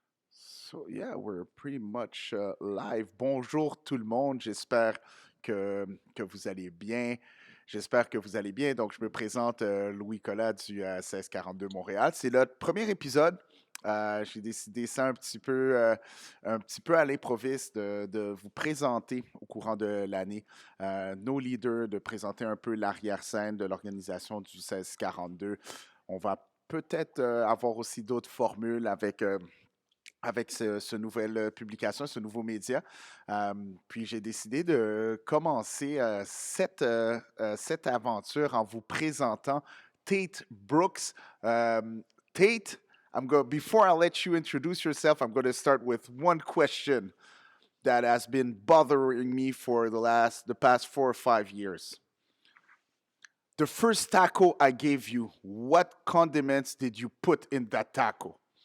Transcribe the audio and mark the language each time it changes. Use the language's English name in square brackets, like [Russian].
[English] So yeah, we're pretty much live. [French] Bonjour tout le monde. J'espère que vous allez bien. J'espère que vous allez bien. Donc, je me présente Louis Collat du 1642 Montréal. C'est notre premier épisode. J'ai décidé ça un petit peu à l'improviste de vous présenter au courant de l'année nos leaders, de présenter un peu l'arrière-scène de l'organisation du 1642. On va peut-être avoir aussi d'autres formules avec ce nouvelle publication, ce nouveau média. Puis j'ai décidé de commencer cette aventure en vous présentant Tayt Brooks. [English] Tate, before I let you introduce yourself, I'm going to start with one question that has been bothering me for the past 4 or 5 years. The first taco I gave you, what condiments did you put in that taco?